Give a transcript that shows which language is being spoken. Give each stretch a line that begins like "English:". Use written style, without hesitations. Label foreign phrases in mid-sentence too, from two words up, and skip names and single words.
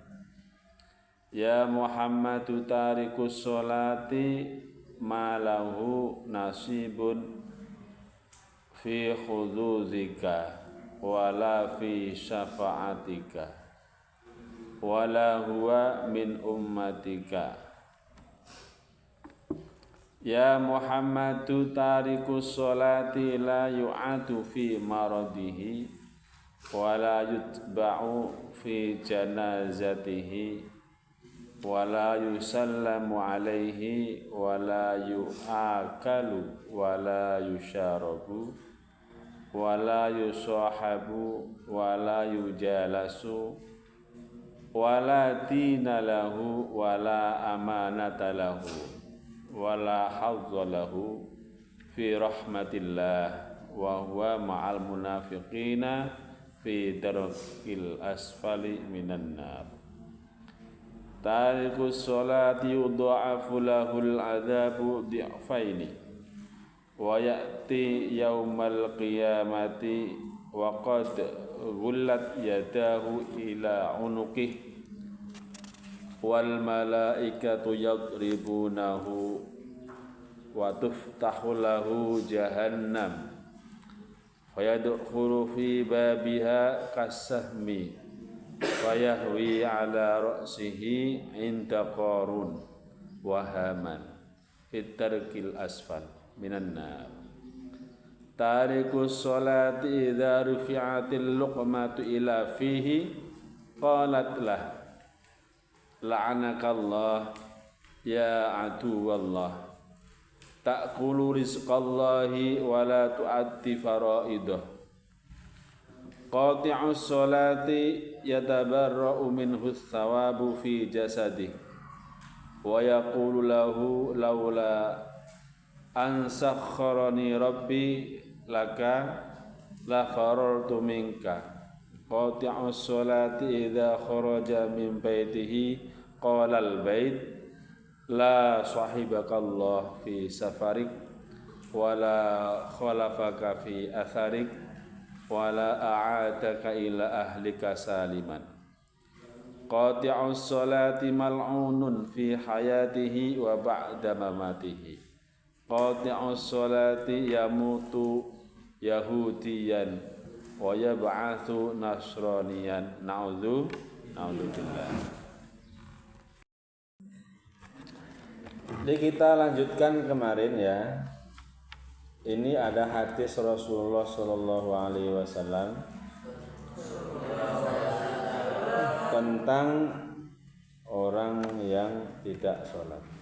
Arabic: يا محمد تارك الصلاة ما له نصيب في حوضك ولا في شفاعتك ولا هو من أمتك. يا محمد تارك الصلاة لا يعاد في مرضه ولا يتبع في جنازته ولا يسلم عليه ولا يؤاكل ولا يشارب ولا يصاحب ولا يجالس ولا دين له ولا أمانة له ولا حظ له في رحمة الله وهو مع المنافقين في الدرك الأسفل من النار. تارك الصلاة يضاعف له العذاب ضعفين ويأتي يوم القيامة وقد غلت يداه إلى عنقه والملائكة يضربونه وتفتح له جهنم فيدخل في بابها كالسهم فيهوي على رأسه عند قارون وهامان في الدرك الأسفل من النار. تارك الصلاة إذا رفعت اللقمة إلى فيه قالت له لعنك الله يا عدو الله تأكل رزق الله ولا تؤدي فرائضه. قاطع الصلاة يتبرأ منه ثوبه في جسده ويقول له لولا أن سخرني ربي لك لفررت منك. قاطع الصلاة إذا خرج من بيته قال البيت لا صحبك الله في سفرك ولا خلفك في أثرك ولا أعادك إلى أهلك سالما. قاطع الصلاة ملعون في حياته وبعد مماته. قاطع الصلاة يموت يهوديا ويبعث نصرانيا. نعوذ بالله.
Indonesian: Jadi kita lanjutkan kemarin ya. Ini ada hadis Rasulullah
Arabic: صلى الله عليه وسلم
Indonesian: tentang orang yang tidak sholat.